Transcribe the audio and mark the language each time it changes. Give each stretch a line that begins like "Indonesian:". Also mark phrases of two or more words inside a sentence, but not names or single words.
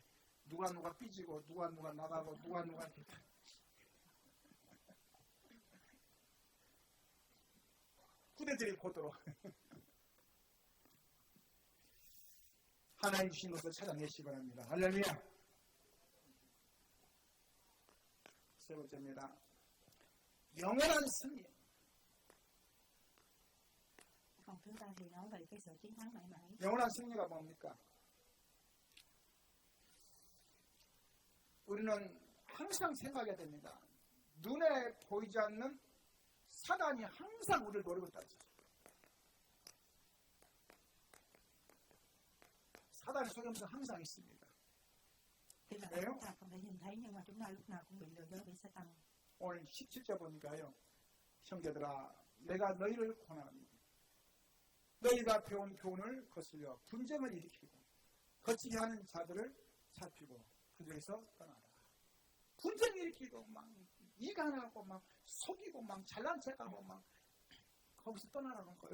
Korean: 누가 삐지고 누가 나가고 누가 이렇게 후대들이 보도록 하나님 주신 것을 찾아내시기 바랍니다. 할렐루야. 세 번째입니다. 영원한 승리.
Vietnamese: Còn thứ ba thì nói về cái sự chiến thắng mãi mãi.
Korean: 영원한 승리가 뭡니까? 우리는 항상 생각해야 됩니다. 눈에 보이지 않는 사단이 항상 우리를 노리고 있다. 사단의 속임수 항상 있습니다.
Vietnamese: Tức là chúng ta không thể nhìn thấy nhưng mà chúng ta lúc nào cũng bị lừa dối bởi Satan.
Korean: 오늘 17절 보니까요. 형제들아 내가 너희를 권하노니 너희가 배운 교훈을 거슬려 분쟁을 일으키고 거치게 하는 자들을 살피고 그들에서 떠나라. 분쟁 일으키고 막 이간하고 막 속이고 막 잘난 척하고 막 거기서 떠나라는 거예요.